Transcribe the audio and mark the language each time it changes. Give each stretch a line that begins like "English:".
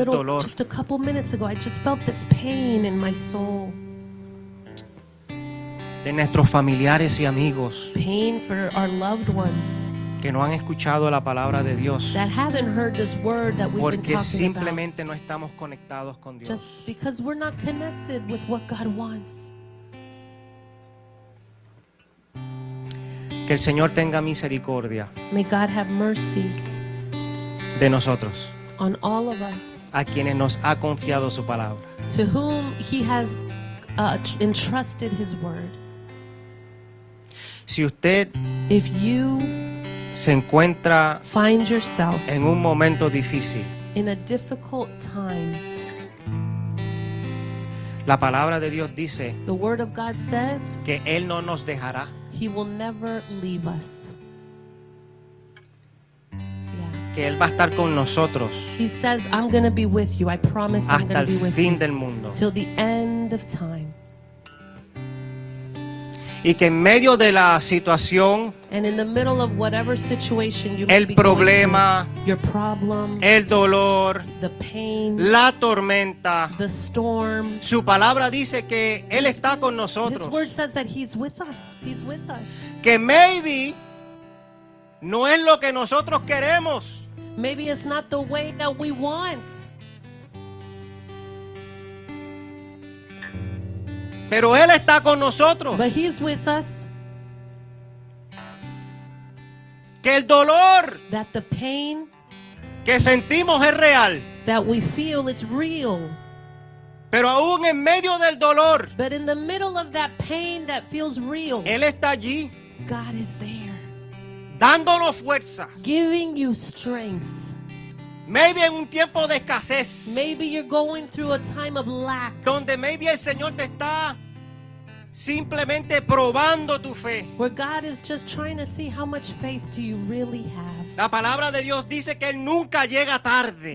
English: Little,
Spanish: dolor.
English: just a couple minutes ago, I just felt this pain in my soul.
Spanish: De nuestros familiares y amigos
English: Pain for our loved ones
Spanish: que no han escuchado la palabra de Dios
English: that haven't heard this word that we've been
Spanish: porque
English: talking about.
Spanish: simplemente no estamos conectados con Dios.
English: Just because we're not connected with what God wants.
Spanish: Que el Señor tenga misericordia
English: May God have mercy
Spanish: de nosotros,
English: on all of us
Spanish: a quienes nos ha confiado su palabra.
English: to whom He has entrusted his word.
Spanish: Si usted
English: If you
Spanish: se encuentra
English: find yourself
Spanish: en un momento difícil,
English: in a difficult time,
Spanish: la palabra de Dios dice
English: the word of God says
Spanish: que Él no nos dejará.
English: he will never leave us. Yeah.
Spanish: Que Él va a estar con nosotros
English: He says, I'm going to be with you. I promise I'm
Spanish: hasta
English: going to
Spanish: el
English: be with
Spanish: fin
English: you
Spanish: del mundo.
English: till the end of time.
Spanish: Y que en medio de la situación,
English: And in the middle of whatever situation you
Spanish: el
English: may be going
Spanish: problema,
English: through, your problem,
Spanish: el dolor,
English: the pain,
Spanish: la tormenta,
English: the storm,
Spanish: su palabra dice que Él está con
English: His
Spanish: nosotros.
English: word says that he's with us. He's with us.
Spanish: Que
English: maybe
Spanish: no es lo que nosotros queremos,
English: Maybe it's not the way that we want,
Spanish: pero Él está con nosotros.
English: but he's with us.
Spanish: Que el dolor
English: That the pain
Spanish: que sentimos es real,
English: that we feel, it's real.
Spanish: pero aún en medio del dolor,
English: But in the middle of that pain that feels real,
Spanish: Él está allí
English: God is there,
Spanish: dándonos fuerzas.
English: giving you strength. Maybe
Spanish: en un tiempo de escasez,
English: Maybe you're going through a time of lack,
Spanish: donde
English: maybe
Spanish: el Señor te está simplemente probando tu fe.
English: where God is just trying to see how much faith do you really have.
Spanish: La palabra de Dios dice que Él nunca llega tarde,